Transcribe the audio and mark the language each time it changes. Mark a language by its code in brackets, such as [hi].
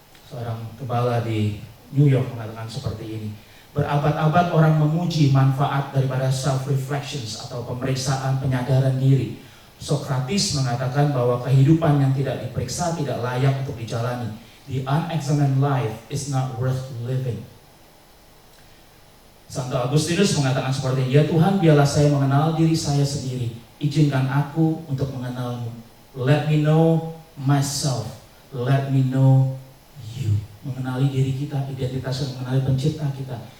[id] Seorang gembala di New York mengatakan seperti ini. Berabad-abad orang memuji manfaat daripada self-reflections atau pemeriksaan penyadaran diri. Sokrates mengatakan bahwa kehidupan yang tidak diperiksa tidak layak untuk dijalani. [en] The unexamined life is not worth living. [id] Santo Agustinus mengatakan seperti ini, ya Tuhan, biarlah saya mengenal diri saya sendiri. Izinkan aku untuk mengenalmu. [en] Let me know myself. Let me know you. [id] Mengenali diri kita, identitas, mengenali pencipta kita.